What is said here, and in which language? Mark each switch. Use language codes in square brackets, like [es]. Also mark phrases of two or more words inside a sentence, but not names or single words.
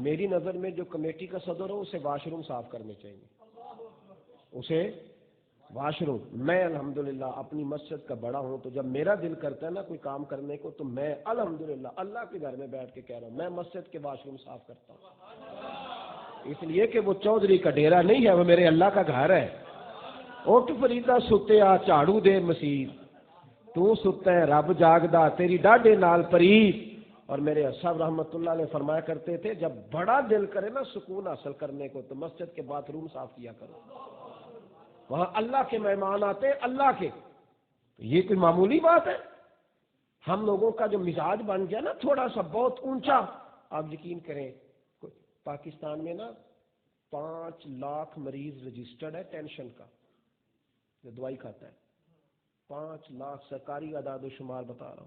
[ur] میری نظر میں جو کمیٹی کا صدر ہو اسے واش روم صاف کرنے چاہیے، اسے واش روم۔ میں الحمدللہ اپنی مسجد کا بڑا ہوں تو جب میرا دل کرتا ہے نا کوئی کام کرنے کو تو میں الحمدللہ اللہ کے گھر میں بیٹھ کے کہہ رہا ہوں میں مسجد کے واش روم صاف کرتا ہوں، اس لیے کہ وہ چودھری کا ڈیرا نہیں ہے، وہ میرے اللہ کا گھر ہے۔ [pa] اٹھ فریدا ستیا جھاڑو دے مسیح، تو ستا ہے رب جاگدا تیری ڈاڈے نال پرید۔ [ur] اور میرے صاحب رحمت اللہ علیہ فرمایا کرتے تھے جب بڑا دل کرے نا سکون حاصل کرنے کو تو مسجد کے باتھ روم صاف کیا کرو، وہاں اللہ کے مہمان آتے، اللہ کے، یہ کوئی معمولی بات ہے؟ ہم لوگوں کا جو مزاج بن گیا نا تھوڑا سا بہت اونچا، آپ یقین کریں پاکستان میں نا 5 لاکھ مریض رجسٹرڈ ہے ٹینشن کا، جو دوائی کھاتا ہے 5 लाख سرکاری اعداد و شمار بتا رہا ہوں.